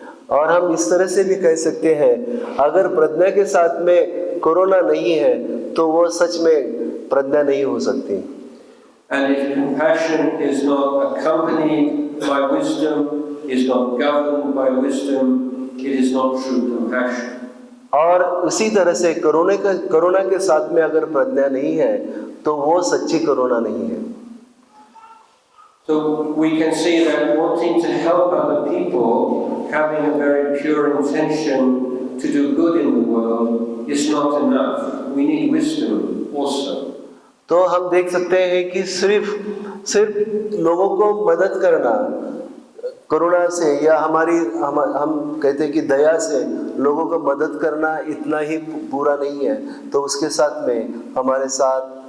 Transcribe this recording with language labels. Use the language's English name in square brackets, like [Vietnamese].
[Hindi] और हम इस तरह से भी कह सकते हैं, अगर प्रज्ञा के साथ में करुणा नहीं है तो वो सच में प्रज्ञा नहीं हो सकती। [English] And if compassion is not accompanied by wisdom, is not governed by wisdom, it is not true compassion. [Hindi] और उसी तरह से करुणा के साथ में अगर प्रज्ञा नहीं है तो वो सच्ची करुणा नहीं है। [English] So we can see that wanting to help other people, having a very pure intention to do good in the world is not enough. We need wisdom also. [Hindi] तो हम देख सकते हैं कि सिर्फ लोगों को मदद करना करुणा से या हम कहते हैं कि दया से लोगों को मदद करना इतना ही पूरा नहीं है, तो उसके साथ में हमारे साथ